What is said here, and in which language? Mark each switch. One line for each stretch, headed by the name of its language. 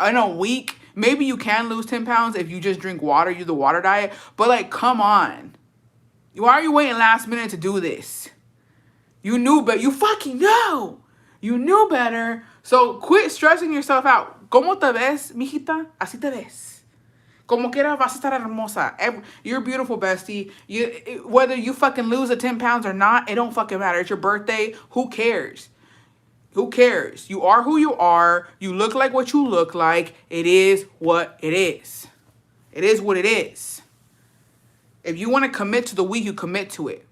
English: In a week, maybe you can lose 10 pounds if you just drink water, you do the water diet, but come on. Why are you waiting last minute to do this? You knew better. You fucking know. You knew better. So quit stressing yourself out.
Spanish: ¿Cómo te ves, mijita? Así te ves. Como quiera vas a estar hermosa.
English: You're beautiful, bestie. Whether you fucking lose the 10 pounds or not, it don't fucking matter. It's your birthday. Who cares? Who cares? You are who you are. You look like what you look like. It is what it is. It is what it is. If you want to commit to the week, you commit to it.